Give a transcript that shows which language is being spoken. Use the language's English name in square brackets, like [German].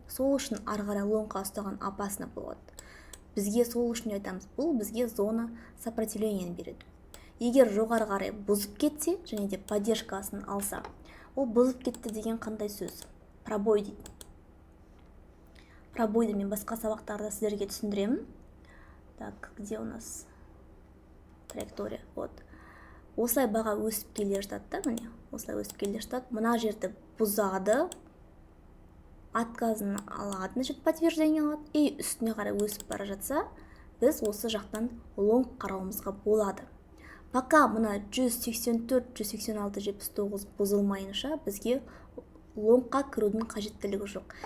[Kazakh] Сол үшін ары қарай лонгқа ұстаған опасно болады. Бізге сол үшін айтамыз, бұл бізге зона сопротивлениені береді. Егер жоғары қарай бұзып кетсе, және де поддержкасын алса, ол бұзып кетті деген қандай сөз? Пробой дейді. Пробойды мен басқа сабақтарда сіздерге түсіндіремін. [Russian] Так, где у нас траектория? Вот. [Kazakh] Осылай баға өсіп келе жатады, міне, осылай өсіп келе жатады. Мына жерді бұзады, отказын алады, значит, подтверждение алады, и үстіне қарай өсіп бара жатса, біз осы жақтан лонг қарауымызға болады. Пока мына 184, 186, 79 бұзылмайынша бізге лонгқа кірудің қажеттілігі жоқ.